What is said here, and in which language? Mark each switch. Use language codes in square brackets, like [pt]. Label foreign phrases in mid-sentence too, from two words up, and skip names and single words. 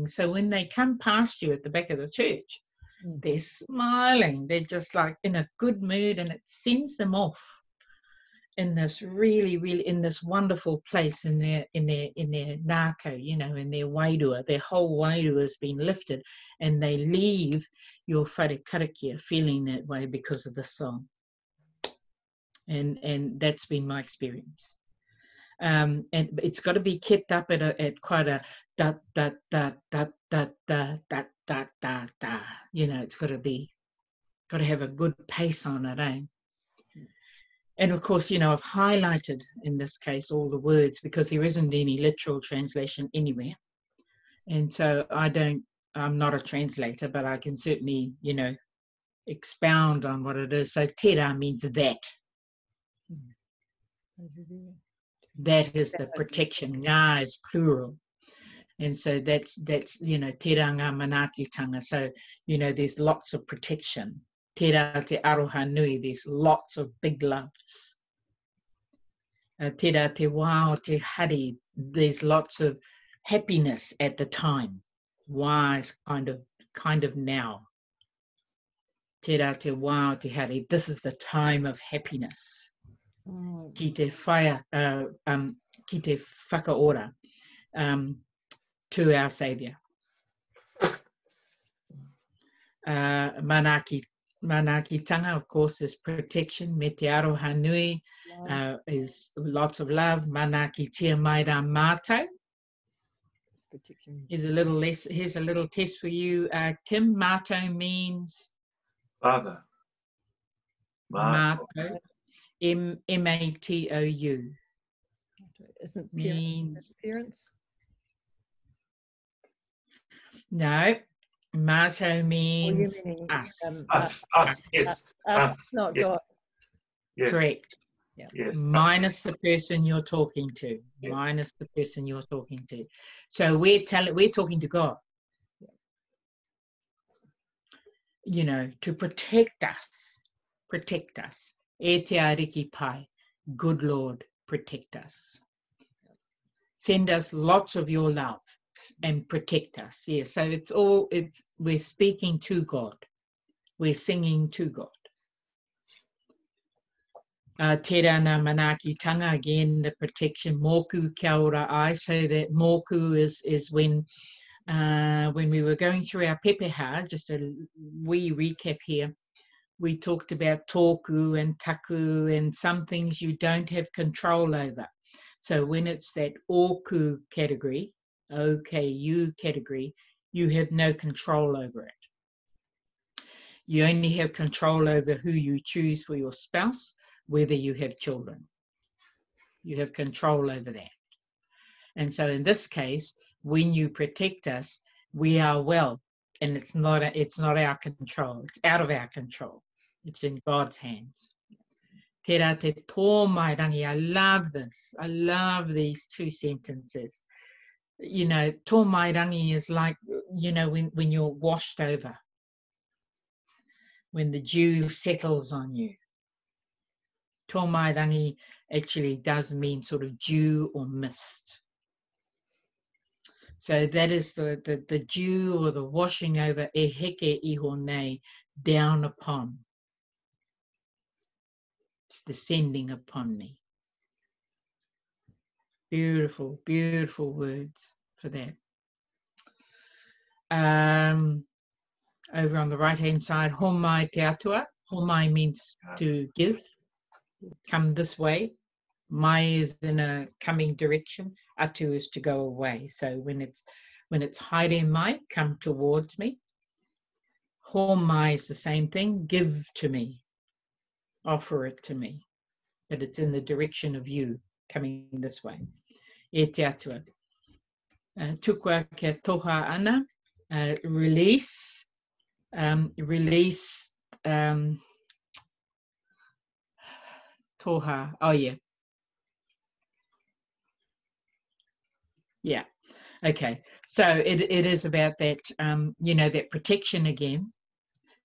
[en] So when they come past you at the back of the church, they're smiling. They're just like in a good mood, and it sends them off in this really, really, in this wonderful place in their nākau, you know, in their wairua. Their whole wairua has been lifted, and they leave your [mi] whare karakia [en] feeling that way because of the song. And that's been my experience. And it's got to be kept up at quite a da da da da da da da da da da. You know, it's got to have a good pace on it, eh? And of course, you know, I've highlighted in this case all the words because there isn't any literal translation anywhere. And so I'm not a translator, but I can certainly, you know, expound on what it is. So tēra means that. That is the protection. Ngā is plural. And so that's you know, [mi] tēra ngā manaakitanga. [en] So, you know, there's lots of protection. [mi] Tēra te aroha nui, [en] there's lots of big loves. [mi] Tēra te wā o te hari, [en] there's lots of happiness at the time. Wā is kind of now. [mi] Tēra te wā o te hari, [en] this is the time of happiness. [mi] Ki te whakaora [en] to our Saviour. Manaakitanga, of course, is protection. [mi] Me te aroha nui [en] is lots of love. [mi] Manaaki tia maira mātou. [en] Here's a little test for you, Kim. Mātou means Father. Mātou. M-A-T-O-U. Isn't means parents? No. Mātou means us. Us, yes. Us, not yes. God. Yes. Correct. Yeah. Yes. Minus the person you're talking to. Yes. Minus the person you're talking to. So we're talking to God. You know, to protect us. Protect us. [mi] E te ariki pai. [en] Good Lord, protect us. Send us lots of your love and protect us. Yeah, so we're speaking to God. We're singing to God. [mi] Tēra nā manaakitanga, [en] again, the protection. [mi] Mōku kia ora ai. [en] So that mōku is when we were going through our pepeha, just a wee recap here, we talked about tōku and taku and some things you don't have control over. So when it's that ōku category, OKU category, you have no control over it. You only have control over who you choose for your spouse, whether you have children. You have control over that. And so in this case, when you protect us, we are well, and it's not our control. It's out of our control. It's in God's hands. [mi] Tēra te tō mai rangi. [en] I love this. I love these two sentences. You know, [mi] tō mai rangi [en] is like, you know, when you're washed over, when the dew settles on you. [mi] Tō mai rangi actually does mean sort of dew or mist. [en] So that is the dew or the washing over, [mi] e heke iho nei, [en] down upon. It's descending upon me. Beautiful, beautiful words for that. Over on the right-hand side, [mi] homai te atua. [en] Homai means to give, come this way. Mai is in a coming direction. Atu is to go away. So when it's [mi] haere mai, [en] come towards me. Homai is the same thing. Give to me. Offer it to me. But it's in the direction of you, coming this way. [mi] E te atua. Tukua kia toha ana. [en] Release. Release. Toha. Oh, yeah. Yeah. Okay. So it is about that, you know, that protection again.